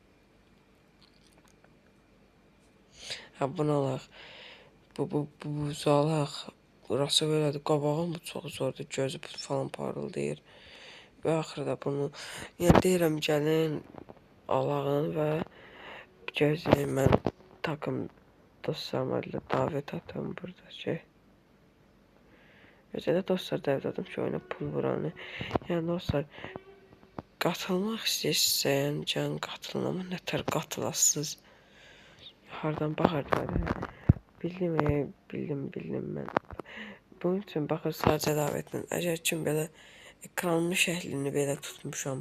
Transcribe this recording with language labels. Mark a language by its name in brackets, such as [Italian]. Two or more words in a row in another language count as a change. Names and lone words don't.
[Azerbaijani] Bunu alaq. Bu alaq. Burası belədir. Qabağım bu çox zordur. Gözü falan parıldayır. Və axırda bunu deyirəm gəlin alağın və gözləyin mən [Turkish] takım dostlarıma davet atıyorum burada Özellikle dostlar davet atıyorum ki oyuna pul vuranı. [Azerbaijani] Yəni dostlar qatılmaq istəyirsən can qatılın amma nətər qatılasınız. Hardan baxardılar. Bildim mən. Bunun üçün baxın sadəcə davetlə. Əgər kim belə ekranın şəklini belə tutmuşam.